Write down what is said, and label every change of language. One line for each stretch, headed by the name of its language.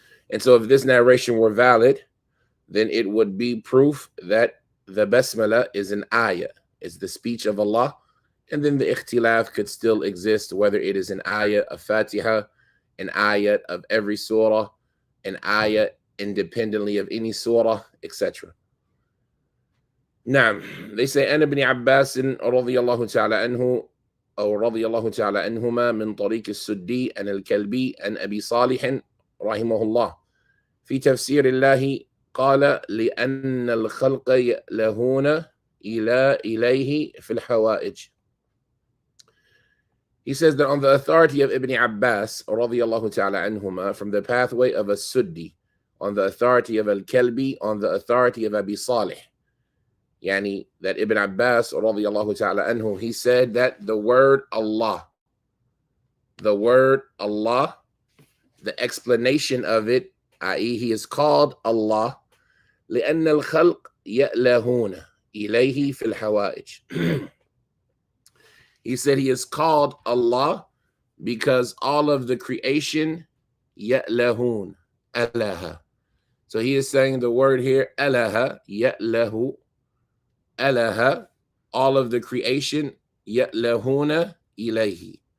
English: And so if this narration were valid, then it would be proof that the Basmala is an ayah, it's the speech of Allah, and then the ikhtilaf could still exist, whether it is an ayah of Fatiha, an ayah of every surah, an ayah independently of any surah, etc. Now, they say,
Arabic: أن ابن عباس رضي الله تعالى عنه أو رضي الله تعالى عنهما من طريق السدي عن الكلبي عن أبي صالح رحمه الله في تفسير الله قال لأن الخلق يألهون إليه في الحوائج.
English: He says that on the authority of Ibn Abbas
Arabic: رضي الله تعالى عنهما,
English: from the pathway of a Suddi, on the authority of Al-Kalbi, on the authority of Abi Salih, yani that Ibn Abbas
Arabic: رضي الله تعالى عنه,
English: he said that the word Allah, the explanation of it, i.e. he is called Allah,
Arabic: لأن الخلق يألهون إليه في الحوائج.
English: He said he is called Allah because all of the creation
Arabic: يألهون, ألها.
English: So he is saying the word here,
Arabic: ألها, يأله, ألها,
English: all of the creation
Arabic: يألهون إليه.